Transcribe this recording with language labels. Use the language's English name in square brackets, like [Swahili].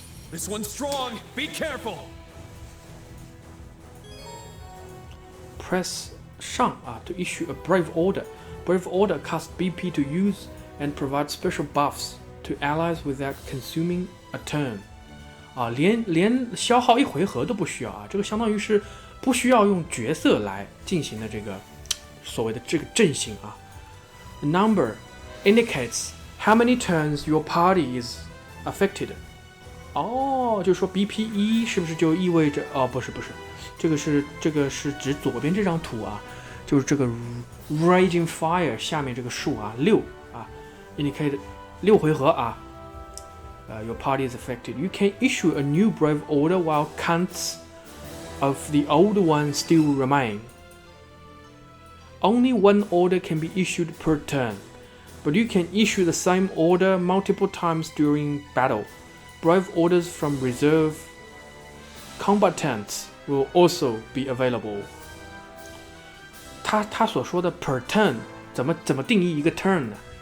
[English] This one's strong. Be careful. Press 上啊 to issue a brave order. Brave order casts BP to use and provide special buffs to allies without consuming a turn. [Chinese] 啊，连消耗一回合都不需要啊，这个相当于是不需要用角色来进行的这个所谓的这个阵型啊。 [English] The number indicates how many turns your party is affected. [Chinese] 哦，就是说 BP 1是不是就意味着哦，不是，这个是指左边这张图啊，就是这个 Raging Fire 下面这个数啊6啊 indicate 6回合啊。 [English] Your party is affected. You can issue a new brave order while counts of the old one still remain. Only one order can be issued per turn, but you can issue the same order multiple times during battle. Brave orders from reserve combatants will also be available. [Chinese] 他所说的 per turn 怎么定义一个 turn 呢？